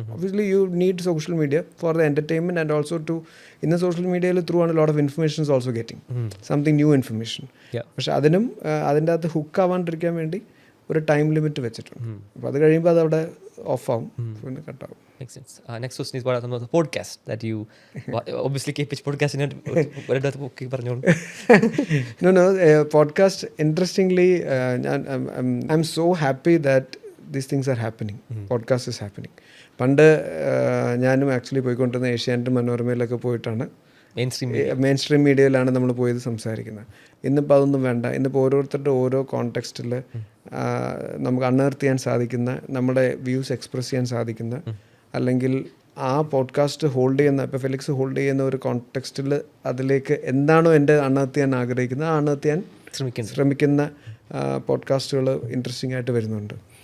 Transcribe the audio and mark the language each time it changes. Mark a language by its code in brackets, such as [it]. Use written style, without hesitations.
[en] obviously you need social media for the entertainment and also to [ml] ഇന്ന് social മീഡിയയിൽ through ആണ് [en] Lot of informations also getting something new information. [ml] പക്ഷെ അതിനും അതിൻ്റെ അകത്ത് ഹുക്ക് ആവാണ്ടിരിക്കാൻ വേണ്ടി ഒരു ടൈം ലിമിറ്റ് വെച്ചിട്ടുണ്ട്. അപ്പോൾ അത് കഴിയുമ്പോൾ അതവിടെ ഓഫാവും, പിന്നെ കട്ടാവും. [en] Makes sense. Next question is what are some of the podcasts that you obviously keep which podcast in it [ml] പറഞ്ഞോളൂ. [en] No, podcast interestingly I'm so happy that these things are happening. Podcast is happening. [ml] പണ്ട് ഞാനും actually പോയിക്കൊണ്ടിരുന്ന ഏഷ്യാനെറ്റ് മനോരമയിലൊക്കെ പോയിട്ടാണ് main stream മീഡിയയിലാണ് നമ്മൾ പോയത് സംസാരിക്കുന്നത്. ഇന്നിപ്പോൾ അതൊന്നും വേണ്ട. ഇന്നിപ്പോൾ ഓരോരുത്തരുടെ ഓരോ കോണ്ടെക്സ്റ്റിൽ നമുക്ക് അൺഎർത്ത് ചെയ്യാൻ സാധിക്കുന്ന, നമ്മുടെ വ്യൂസ് എക്സ്പ്രസ് ചെയ്യാൻ സാധിക്കുന്ന, അല്ലെങ്കിൽ ആ പോഡ്കാസ്റ്റ് ഹോൾഡ് ചെയ്യുന്ന, ഇപ്പോൾ ഫെലിക്സ് ഹോൾഡ് ചെയ്യുന്ന ഒരു കോണ്ടെക്സ്റ്റിൽ അതിലേക്ക് എന്താണോ എൻ്റെ അൺഎർത്ത് ചെയ്യാൻ ആഗ്രഹിക്കുന്നത് ആ അൺഎർത്ത് ചെയ്യാൻ ശ്രമിക്കുന്ന പോഡ്കാസ്റ്റുകൾ ഇൻട്രസ്റ്റിംഗ് ആയിട്ട് വരുന്നുണ്ട്.